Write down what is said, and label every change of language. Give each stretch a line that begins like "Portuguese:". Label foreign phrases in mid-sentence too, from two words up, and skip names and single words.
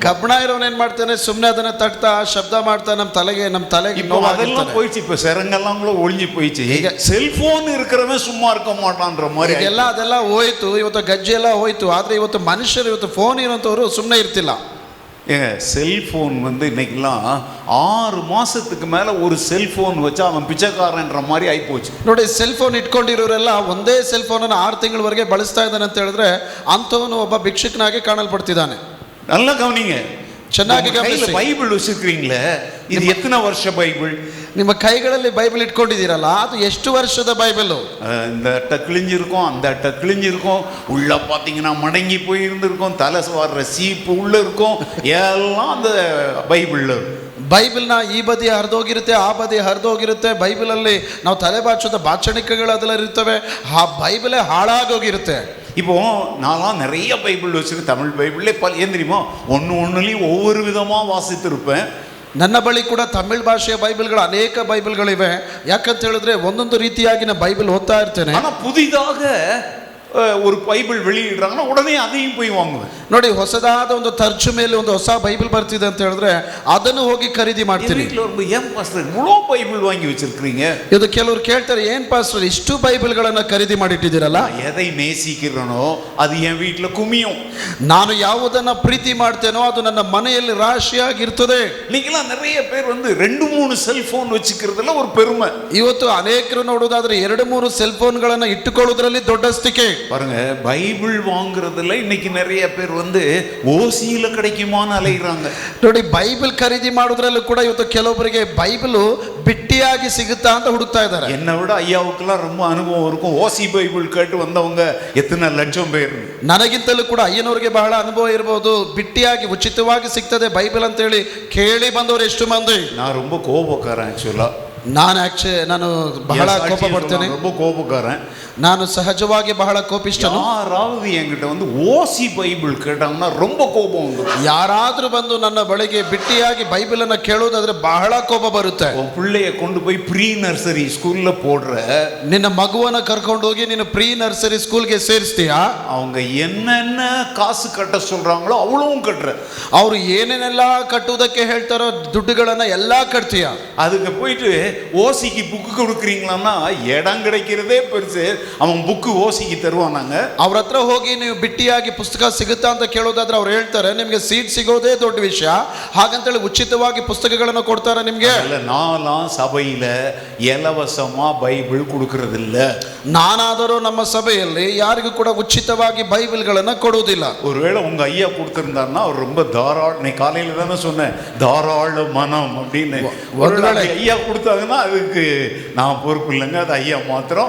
Kannada: ಕಬ್ಬಿಣ ಇರೋನ್ ಏನ್ ಮಾಡ್ತಾನೆ, ಸುಮ್ಮನೆ ಅದನ್ನ ತಟ್ತಾ ಶಬ್ದ ಮಾಡ್ತಾ ನಮ್ಮ ತಲೆಗೆ
Tamil: அதெல்லாம் போயிடுச்சு. இப்ப சிறங்கெல்லாம் கூட ஒழிஞ்சு போயிடுச்சு. ಈಗ செல்போன் இருக்கிறவன் சும்மா இருக்க மாட்டான்ற மாதிரி
Kannada: ಅದೆಲ್ಲ ಹೋಯ್ತು. ಇವತ್ತು ಗಜ್ಜಿ ಎಲ್ಲ ಹೋಯ್ತು. ಆದ್ರೆ ಇವತ್ತು ಮನುಷ್ಯರು, ಇವತ್ತು ಫೋನ್ ಇರುವಂತವ್ರು ಸುಮ್ಮನೆ ಇರ್ತಿಲ್ಲ.
Tamil: செல்போன் இன்னைக்கெல்லாம் 6 மாசத்துக்கு மேல ஒரு செல்போன் வச்சா அவன் பிச்சைக்காரன்ற மாதிரி ஆயிப்போச்சு.
Kannada: ನೋಡಿ, ಸೆಲ್ ಫೋನ್ ಇಟ್ಕೊಂಡಿರೋರೆಲ್ಲ ಒಂದೇ ಸೆಲ್ ಫೋನ್ ಅನ್ನು 6 ತಿಂಗಳವರೆಗೆ ಬಳಸ್ತಾ ಇದ್ದಾನೆ ಅಂತ ಹೇಳಿದ್ರೆ ಅಂಥವನು ಒಬ್ಬ ಭಿಕ್ಷುಕನಾಗಿ ಕಾಣಲ್ಪಡ್ತಿದ್ದಾನೆ.
Tamil: நல்லா கவனிங்க,
Kannada: ಚೆನ್ನಾಗಿ ಗಮನಿಸಿ.
Tamil: ಬೈಬಲ್ வச்சிருக்கீங்களே, இது எத்தனை வருஷ பைபிள்?
Kannada: ನಿಮ್ಮ ಕೈಗಳಲ್ಲಿ ಬೈಬಲ್ ಇಟ್ಕೊಂಡಿದ್ದೀರಲ್ಲ, ಅದು ಎಷ್ಟು ವರ್ಷದ ಬೈಬಲ್?
Tamil: இந்த அட்டை கிழிஞ்சிருக்கும், அந்த அட்டை கிழிஞ்சிருக்கும், உள்ள பார்த்தீங்கன்னா மடங்கி போய் இருந்திருக்கும், தலை வர்ற சீப்பு உள்ள இருக்கும், எல்லாம் அந்த பைபிள்ல.
Kannada: ಬೈಬಲ್ನ ಈ ಬದಿ ಹರಿದೋಗಿರುತ್ತೆ, ಆ ಬದಿ ಹರಿದೋಗಿರುತ್ತೆ. ಬೈಬಲಲ್ಲಿ ನಾವು ತಲೆ ಬಾಚೋದ ಬಾಚಣಿಕೆಗಳು ಅದೆಲ್ಲ ಇರ್ತವೆ. ಆ ಬೈಬಲೇ ಹಾಳಾಗೋಗಿರುತ್ತೆ.
Tamil: இப்போ நான்லாம் நிறைய பைபிள் வச்சிருக்கேன். தமிழ் பைபிள்லே ஏன் தெரியுமா, ஒன்றுலையும் ஒவ்வொரு விதமாக வாசித்திருப்பேன்.
Kannada: ನನ್ನ ಬಳಿ ಕೂಡ ತಮಿಳ್ ಭಾಷೆಯ ಬೈಬಲ್ಗಳು ಅನೇಕ ಬೈಬಲ್ಗಳಿವೆ. ಯಾಕಂತ ಹೇಳಿದ್ರೆ ಒಂದೊಂದು ರೀತಿಯಾಗಿ ನಾನು ಬೈಬಲ್ ಓದ್ತಾ ಇರ್ತೇನೆ.
Tamil: ஆனால் புதிதாக ஒரு பைபிள் வெளியிடுறாங்கன்னா உடனே அதையும் போய் வாங்குவேன்.
Kannada: ನೋಡಿ, ಹೊಸದಾದ ಒಂದು ತರ್ಜುಮೆಯಲ್ಲಿ ಒಂದು ಹೊಸ ಬೈಬಲ್ ಬರ್ತಿದೆ ಅಂತ ಹೇಳಿದ್ರೆ ಅದನ್ನು ಹೋಗಿ ಖರೀದಿ ಮಾಡ್ತೀನಿ.
Tamil: ஏன் பாஸ்டர் இவ்வளோ பைபிள் வாங்கி வச்சிருக்கீங்க?
Kannada: ಇದು ಕೆಲವರು ಕೇಳ್ತಾರೆ, ಏನ್ ಪಾಸ್ಟರ್ ಇಷ್ಟು ಬೈಬಲ್ಗಳನ್ನ ಖರೀದಿ ಮಾಡಿಟ್ಟಿದ್ದೀರಲ್ಲ?
Tamil: எதை நேசிக்கிறனோ அது என் வீட்டில் குமியும்.
Kannada: ನಾನು ಯಾವುದನ್ನ ಪ್ರೀತಿ ಮಾಡ್ತೇನೋ ಅದು ನನ್ನ ಮನೆಯಲ್ಲಿ ರಾಶಿಯಾಗಿರ್ತದೆ.
Tamil: நீங்களாம் நிறைய பேர் 2-3 செல்போன் வச்சுக்கிறதுல ஒரு பெருமை.
Kannada: ಇವತ್ತು ಅನೇಕರು ನೋಡೋದಾದ್ರೆ 2-3 ಸೆಲ್ ಫೋನ್ಗಳನ್ನ ಇಟ್ಟುಕೊಳ್ಳುವುದರಲ್ಲಿ ದೊಡ್ಡಸ್ತಿಕೆ.
Tamil: பாருங்க, பைபிள் வாங்குறதுல இன்னைக்கு நிறைய பேர் ஓசியில கிடைக்குமான்னு அலைகிறாங்க.
Kannada: ನೋಡಿ, ಬೈಬಲ್ ಖರೀದಿ ಮಾಡೋದ್ರಲ್ಲೂ ಕೂಡ ಇವತ್ತು ಕೆಲವೊಬ್ಬರಿಗೆ ಬೈಬಲ್ ಬಿಟ್ಟಿಯಾಗಿ ಸಿಗುತ್ತಾ ಅಂತ ಹುಡುಕ್ತಾ ಇದ್ದಾರೆ.
Tamil: என்னை விட ஐயாவுக்கெல்லாம் ரொம்ப அனுபவம் இருக்கும். ஓசி பைபிள் கேட்டு வந்தவங்க எத்தனை லட்சம் பேர்.
Kannada: ನನಗಿಂತಲೂ ಕೂಡ ಅಯ್ಯನವರಿಗೆ ಬಹಳ ಅನುಭವ ಇರಬಹುದು. ಬಿಟ್ಟಿಯಾಗಿ ಉಚಿತವಾಗಿ ಸಿಗ್ತದೆ ಬೈಬಲ್ ಅಂತ ಹೇಳಿ ಕೇಳಿ ಬಂದವರು ಎಷ್ಟು ಮಂದಿ.
Tamil: நான் ரொம்ப கோபக்காரன் ஆக்சுவலா.
Kannada: ನಾನು ಬಹಳ ಕೋಪ ಪಡ್ತೇನೆ.
Tamil: ரொம்ப கோபக்காரன்.
Kannada: ನಾನು ಸಹಜವಾಗಿ ಬಹಳ ಕೋಪಿಷ್ಠನು.
Tamil: யாராவது என்கிட்ட ஓசி பைபிள் கேட்டாங்கன்னா ரொம்ப கோபம் உண்டு.
Kannada: ಯಾರಾದ್ರೂ ಬಂದು ನನ್ನ ಬಳಿಗೆ ಬಿಟ್ಟಿಯಾಗಿ ಬೈಬಲ್ ಅನ್ನ ಕೇಳೋದಾದ್ರೆ ಬಹಳ ಕೋಪ ಬರುತ್ತೆ.
Tamil: உன் பிள்ளைய கொண்டு போய்
English: pre nursery school
Tamil: போடுற,
Kannada: ನಿನ್ನ ಮಗುವನ್ನ ಕರ್ಕೊಂಡು ಹೋಗಿ ನೀನು
English: pre nursery school
Kannada: ಸೇರಿಸ್ತೀಯಾ?
Tamil: அவங்க என்னென்ன காசு கட்ட சொல்றாங்களோ அவ்வளவும் கட்டுற.
Kannada: ಅವರು ಏನೇನೆಲ್ಲ ಕಟ್ಟುವುದಕ್ಕೆ ಹೇಳ್ತಾರೋ ದುಡ್ಡುಗಳನ್ನ ಎಲ್ಲಾ ಕಟ್ತೀಯಾ?
Tamil: அதுக்கு போயிட்டு ஓசிக்கு புக்கு கொடுக்குறீங்களான்னா இடம் கிடைக்கிறதே பெருசு. அவன் புக்கு ஓசிக்கு தருவானாங்க.
Kannada: ಅವ್ರ ಹತ್ರ ಹೋಗಿ ನೀವು ಬಿಟ್ಟಿಯಾಗಿ ಪುಸ್ತಕ ಸಿಗುತ್ತಾ ಅಂತ ಕೇಳೋದಾದ್ರೆ ಅವ್ರು ಹೇಳ್ತಾರೆ ನಿಮ್ಗೆ ಸೀಟ್ ಸಿಗೋದೇ ದೊಡ್ಡ ವಿಷಯ, ಹಾಗಂತೇಳಿ ಉಚಿತವಾಗಿ ಪುಸ್ತಕಗಳನ್ನು ಕೊಡ್ತಾರೆ ನಿಮ್ಗೆ.
Tamil: நான்லாம் சபையில இலவசமா பைபிள் கொடுக்கறதில்ல.
Kannada: ನಾನಾದರೂ ನಮ್ಮ ಸಭೆಯಲ್ಲಿ ಯಾರಿಗೂ ಕೂಡ ಉಚಿತವಾಗಿ ಬೈಬಲ್ಗಳನ್ನ ಕೊಡುವುದಿಲ್ಲ.
Tamil: ஒருவேளை உங்க ஐயா கொடுத்திருந்தாருன்னா அவர் ரொம்ப தாராள, காலையில தானே சொன்னேன் தாராள மனம் அப்படின்னு. ஒருவேளை ஐயா கொடுத்தாங்கன்னா அதுக்கு நான் பொறுப்பு இல்லைங்க, அது ஐயா மாத்திரம்.